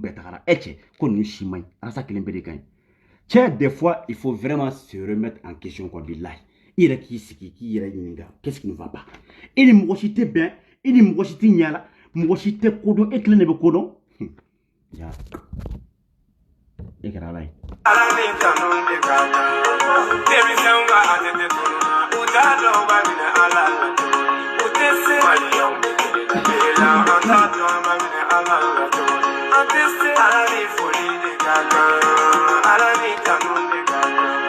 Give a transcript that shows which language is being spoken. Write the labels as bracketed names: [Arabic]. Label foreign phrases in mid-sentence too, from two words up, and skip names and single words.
[Bambara] bɛɛ tagara cɛ ko ninnu si man ɲi Arasa kelen bɛɛ de ka ɲi cɛ [French] des fois il faut vraiment se remettre en question quoi [Bambara] billahi i yɛrɛ k'i sigi k'i yɛrɛ ɲininka [French] qu'est-ce qui ne va pas [Bambara] i ni mɔgɔ si tɛ bɛn i ni mɔgɔ si tɛ ɲala mɔgɔ si tɛ kodɔn e kelen de bɛ kodɔn ja e kɛra ala ye ala ni kanu de ka kan denmisɛnw ka atɛtɛ tununa u t'a dɔn b'a minɛ ala la u tɛ se maliɲɛw la an t'a dɔn an b'a minɛ ala la an tɛ se ala ni foli de ka kan ala ni kanu de ka kan